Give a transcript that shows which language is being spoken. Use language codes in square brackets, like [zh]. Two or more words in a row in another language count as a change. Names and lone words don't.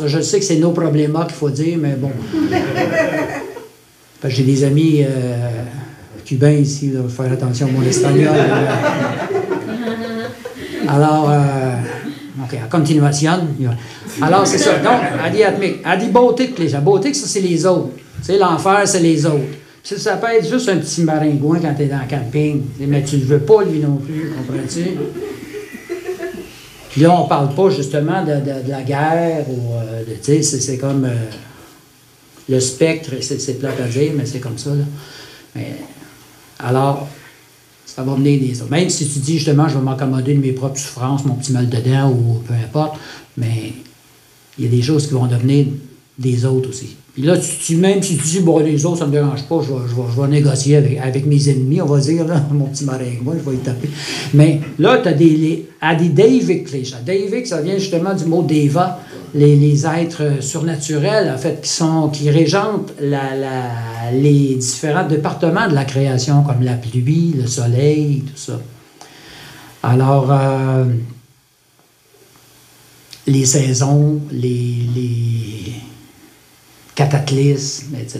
[fr] Je sais que c'est nos problèmes qu'il faut dire, mais bon. J'ai des amis cubains ici, il faut faire attention à mon espagnol. Alors, OK, en continuation. Alors, c'est ça. Donc, [sa] adi-atmik. Adi-bautik, [fr] les gens. Bautik, ça, c'est les autres. Tu sais, l'enfer, c'est les autres. Ça peut être juste un petit maringouin quand tu es dans le camping. Mais tu ne le veux pas, lui non plus, comprends-tu? Puis là, on ne parle pas justement de la guerre, ou tu sais, c'est comme le spectre, c'est plate à dire, mais c'est comme ça. Là. Mais, alors, ça va venir des autres. Même si tu dis justement, je vais m'accommoder de mes propres souffrances, mon petit mal de dents, ou peu importe, mais il y a des choses qui vont devenir des autres aussi. Puis là, même si tu dis, bon, les autres, ça ne me dérange pas, je vais négocier avec mes ennemis, on va dire, là, mon petit maringouin, je vais y taper. Mais là, tu as des [sa] Daivik klesha. [fr] Daivik, ça vient justement du mot Deva, les êtres surnaturels, en fait, qui régentent les différents départements de la création, comme la pluie, le soleil, tout ça. Alors, les saisons, les cataclysmes, etc.